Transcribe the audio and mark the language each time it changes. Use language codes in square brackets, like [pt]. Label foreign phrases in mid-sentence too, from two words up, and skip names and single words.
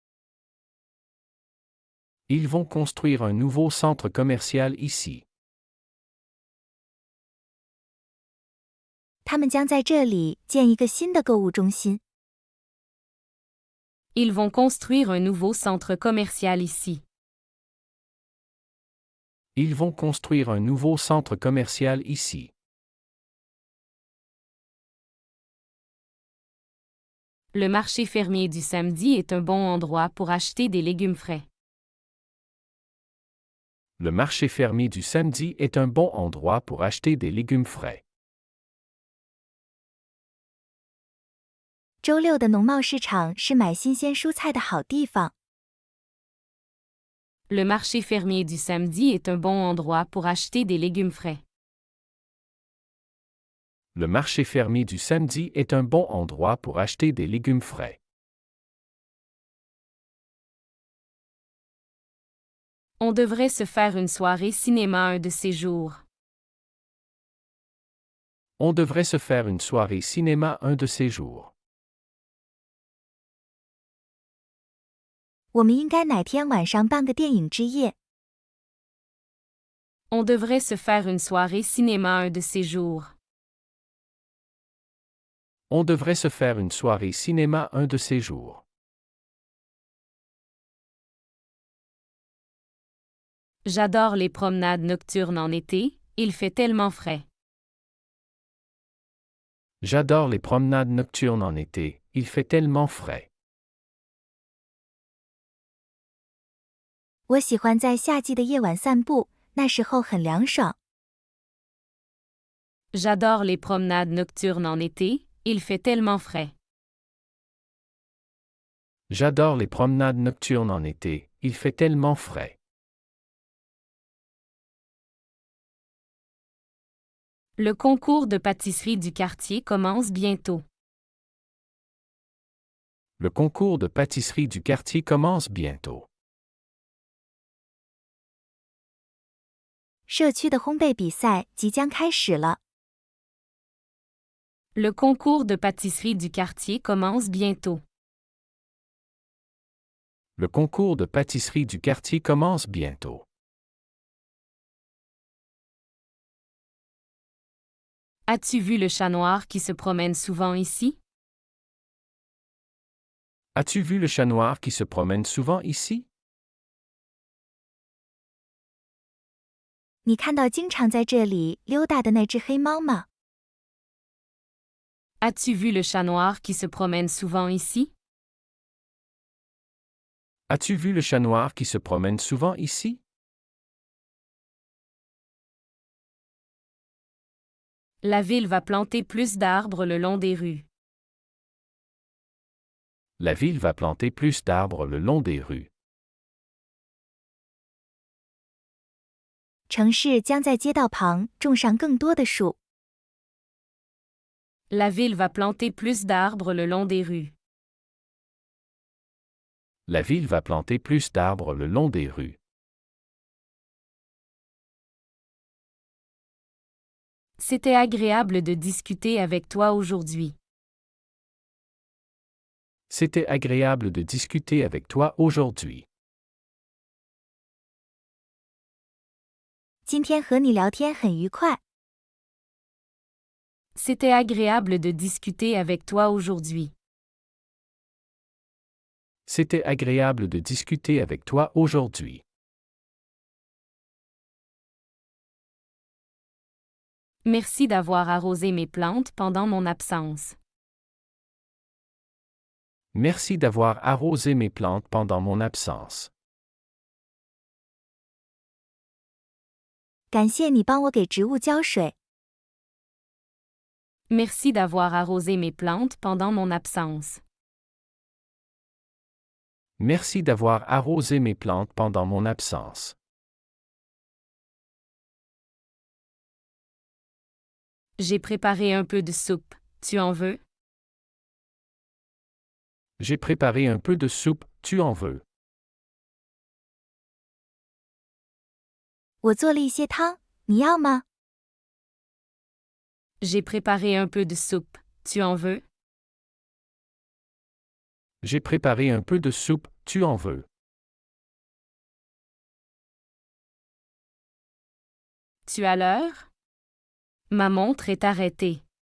[fr] Ils vont construire un nouveau centre commercial ici. [zh] 他们将在这里建一个新的购物中心。 [fr] Ils vont construire un nouveau centre commercial ici. Ils vont construire un nouveau centre commercial ici. Le marché fermier du samedi est un bon endroit pour acheter des légumes frais. Le marché fermier du samedi est un bon endroit pour acheter des légumes frais. [zh] 周六的农贸市场是买新鲜蔬菜的好地方。 [fr] Le marché fermier du samedi est un bon endroit pour acheter des légumes frais. Le marché fermier du samedi est un bon endroit pour acheter des légumes frais. On devrait se faire une soirée cinéma un de ces jours. On devrait se faire une soirée cinéma un de ces jours. [zh] 我们应该哪天晚上办个电影之夜？ [fr] On devrait se faire une soirée cinéma un de ces jours. On devrait se faire une soirée cinéma un de ces jours. J'adore les promenades nocturnes en été, il fait tellement frais. J'adore les promenades nocturnes en été, il fait tellement frais. [zh] 我喜欢在夏季的夜晚散步，那时候很凉爽。 [fr] J'adore les promenades nocturnes en été, il fait tellement frais. J'adore les promenades nocturnes en été, il fait tellement frais. Le concours de pâtisserie du quartier commence bientôt. Le concours de pâtisserie du quartier commence bientôt. [zh] 社区的烘焙比赛即将开始了。 [fr] Le concours de pâtisserie du quartier commence bientôt. Le concours de pâtisserie du quartier commence bientôt. As-tu vu le chat noir qui se promène souvent ici? As-tu vu le chat noir qui se promène souvent ici? [zh] 你看到经常在这里溜达的那只黑猫吗？ [fr] As-tu vu le chat noir qui se promène souvent ici? As-tu vu le chat noir qui se promène souvent ici? La ville va planter plus d'arbres le long des rues. La ville va planter plus d'arbres le long des rues. [zh] 城市将在街道旁种上更多的树。 [fr] La ville va planter plus d'arbres le long des rues. La ville va planter plus d'arbres le long des rues. C'était agréable de discuter avec toi aujourd'hui. C'était agréable de discuter avec toi aujourd'hui. [zh] 今天和你聊天很愉快。 [fr] C'était agréable de discuter avec toi aujourd'hui. C'était agréable de discuter avec toi aujourd'hui. Merci d'avoir arrosé mes plantes pendant mon absence. Merci d'avoir arrosé mes plantes pendant mon absence. [zh] 感谢你帮我给植物浇水。 [fr] Merci d'avoir arrosé mes plantes pendant mon absence. Merci d'avoir arrosé mes plantes pendant mon absence. J'ai préparé un peu de soupe. Tu en veux? J'ai préparé un peu de soupe, tu en veux? [zh] 我做了一些汤，你要吗？ [fr] J'ai préparé un peu de soupe. Tu en veux? J'ai préparé un peu de soupe, tu en veux? Tu as l'heure? Ma montre est arrêtée.